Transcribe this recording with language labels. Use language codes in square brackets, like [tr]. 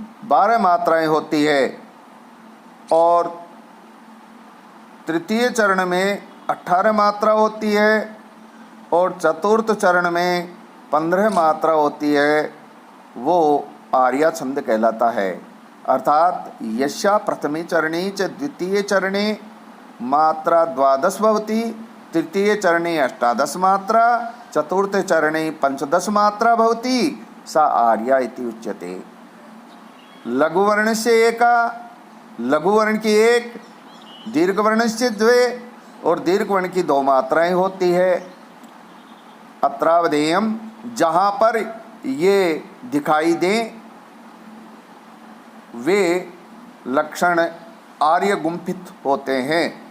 [hi] 12 मात्राएं होती है और तृतीय चरण में 18 मात्रा होती है और चतुर्थ चरण में 15 मात्रा होती है, वो आर्या छंद कहलाता है। [sa] अर्थात यस्या प्रथमे चरणे च द्वितीय चरणे मात्रा 12 भवति, तृतीय चरणे 18 मात्रा, चतुर्थ चरणे 15 मात्रा भवति, सा आर्या इति उच्यते। [hi] लघुवर्ण से एका, लघुवर्ण की 1, दीर्घवर्ण से 2 और दीर्घवर्ण की 2 मात्राएं होती है। अत्रावधेयम, जहाँ पर ये दिखाई दें वे लक्षण आर्य गुम्फित होते हैं।